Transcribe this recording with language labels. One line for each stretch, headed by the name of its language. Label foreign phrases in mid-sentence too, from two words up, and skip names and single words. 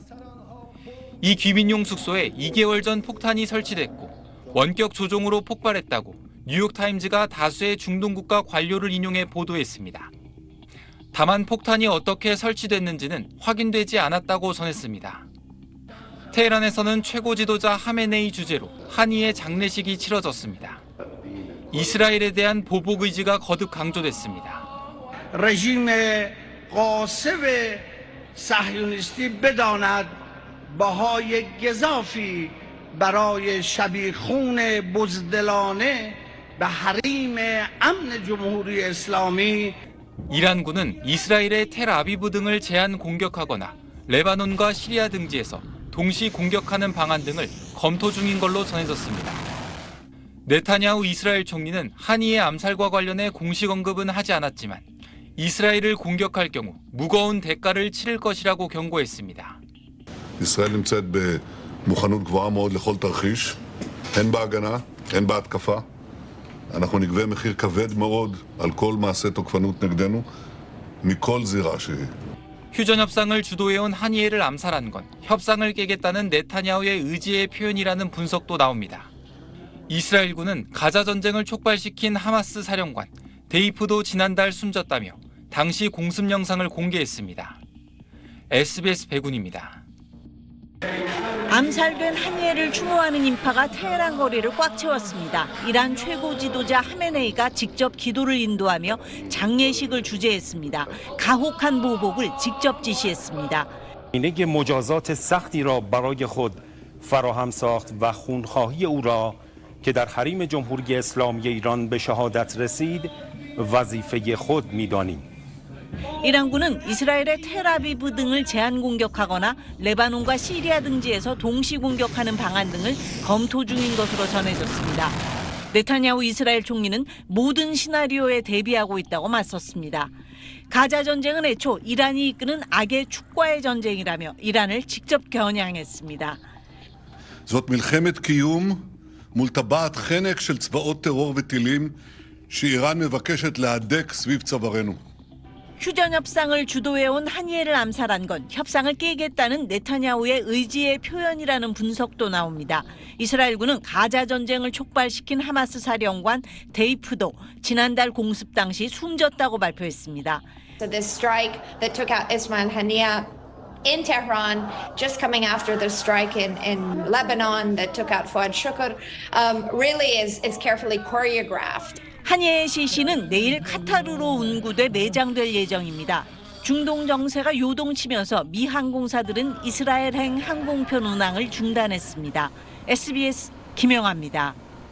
Korean: 이 귀민용 숙소에 2개월 전 폭탄이 설치됐고 원격 조종으로 폭발했다고 뉴욕타임즈가 다수의 중동 국가 관료를 인용해 보도했습니다. 다만 폭탄이 어떻게 설치됐는지는 확인되지 않았다고 전했습니다. 테헤란에서는 최고 지도자 하메네이 주재로 하니의 장례식이 치러졌습니다. 이스라엘에 대한 보복 의지가 거듭 강조됐습니다.
Persian: رژیم قاسب صهیونیستی بداند بهای گزافی برای شبیخون بزدلانه به حریم امن جمهوری اسلامی
Korean: 이란군은 이스라엘의 텔아비브 등을 제한 공격하거나 레바논과 시리아 등지에서 동시 공격하는 방안 등을 검토 중인 걸로 전해졌습니다. 네타냐후 이스라엘 총리는 하니의 암살과 관련해 공식 언급은 하지 않았지만 이스라엘을 공격할 경우 무거운 대가를 치를 것이라고 경고했습니다.
Hebrew: ישראל נמצאת במוכנות גבוהה מאוד לכל תרחיש, הן בהגנה, הן בהתקפה. אנחנו נגבה מחיר כבד מאוד על כל מעשה תוקפנות נגדנו, מכל זירה שהיא.
Korean: 휴전 협상을 주도해온 하니에를 암살한 건 협상을 깨겠다는 네타냐후의 의지의 표현이라는 분석도 나옵니다. 이스라엘군은 가자 전쟁을 촉발시킨 하마스 사령관 데이프도 지난달 숨졌다며 당시 공습 영상을 공개했습니다. SBS 백운입니다. 암살된 하니에를 추모하는 인파가 테헤란 거리를 꽉 채웠습니다. 이란 최고 지도자 하메네이가 직접 기도를 인도하며 장례식을 주재했습니다. 가혹한 보복을 직접 지시했습니다.
Persian: اینه که مجازات سختی را برای خود فراهم ساخت و خونخواهی او را که در حریم جمهوری اسلامی ایران به شهادت رسید وظیفه خود می‌دانیم.
Korean: 이란군은 이스라엘의 텔아비브 등을 제한 공격하거나 레바논과 시리아 등지에서 동시 공격하는 방안 등을 검토 중인 것으로 전해졌습니다. 네타냐후 이스라엘 총리는 모든 시나리오에 대비하고 있다고 맞섰습니다. 가자 전쟁은 애초 이란이 이끄는 악의 축과의 전쟁이라며 이란을 직접 겨냥했습니다.
Hebrew: זאת מלחמת קיום מול טבעת חנק של צבאות טרור וטילים שאיראן מבקשת להדק סביב צווארנו.
Korean: 휴전 협상을 주도해온 하니에를 암살한 건 협상을 깨겠다는 네타냐후의 의지의 표현이라는 분석도 나옵니다. 이스라엘군은 가자 전쟁을 촉발시킨 하마스 사령관 데이프도 지난달 공습 당시 숨졌다고 발표했습니다.
English: So this strike that took out Ismail Haniyeh in Tehran, just coming after the strike in Lebanon that took out Fuad Shukr, really is carefully choreographed.
Korean: 하니에의 시신은 내일 카타르로 운구돼 매장될 예정입니다. 중동 정세가 요동치면서 미 항공사들은 이스라엘행 항공편 운항을 중단했습니다. SBS 김영아입니다.